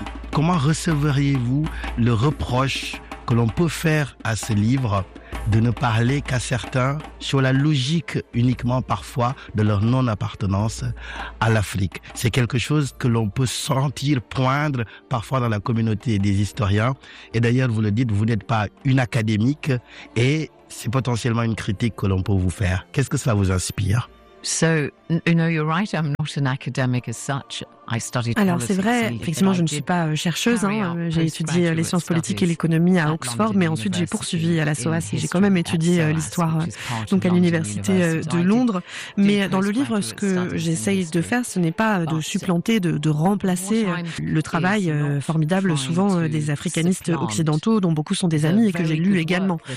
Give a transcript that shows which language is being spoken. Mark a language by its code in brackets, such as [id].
[fr] Comment recevriez-vous le reproche que l'on peut faire à ce livre de ne parler qu'à certains sur la logique uniquement parfois de leur non-appartenance à l'Afrique? C'est quelque chose que l'on peut sentir poindre parfois dans la communauté des historiens. Et d'ailleurs, vous le dites, vous n'êtes pas une académique et c'est potentiellement une critique que l'on peut vous faire. Qu'est-ce que cela vous inspire? [en] So, you know, you're right, I'm not an academic as such. [fr] Alors c'est vrai, effectivement je ne suis pas chercheuse, hein. J'ai étudié les sciences politiques et l'économie à Oxford, mais ensuite j'ai poursuivi à la SOAS et j'ai quand même étudié l'histoire donc à l'université de Londres. Mais dans le livre, ce que j'essaye de faire, ce n'est pas de supplanter, de remplacer le travail formidable souvent des africanistes occidentaux, dont beaucoup sont des amis et que j'ai lu également.